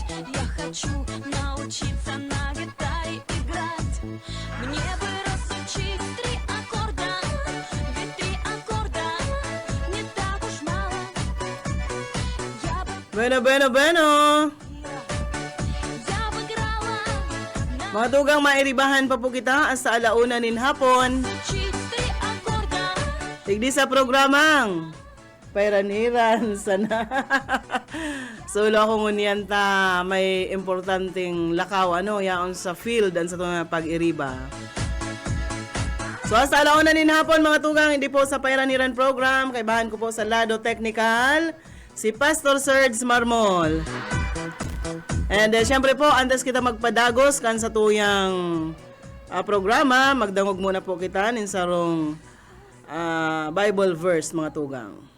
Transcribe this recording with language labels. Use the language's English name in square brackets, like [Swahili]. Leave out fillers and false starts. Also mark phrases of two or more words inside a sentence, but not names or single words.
[Russian] Я хочу научиться на гитаре играть. Мне бы разучить 3 аккорда, ведь 3 аккорда не так уж мало. Я бы Bueno. я бы играла на [Bikol] Mga tugang, mairibahan pa po kita sa alauna nin hapon. [Russian] учить 3 аккорда. [Bikol] Tigdi sa programang Pairaniran sana. Solo ako ngunyan ta may importanteng lakaw yaon sa field and sa itong pag-iriba. So sa alauna nin hapon mga tugang, hindi po sa Pairaniran program, kaibahan ko po sa lado technical si Pastor Serge Marmol. And syempre po, antes kita magpadagos kan sa tuyang programa, magdangog muna po kita nin sarong Bible verse mga tugang.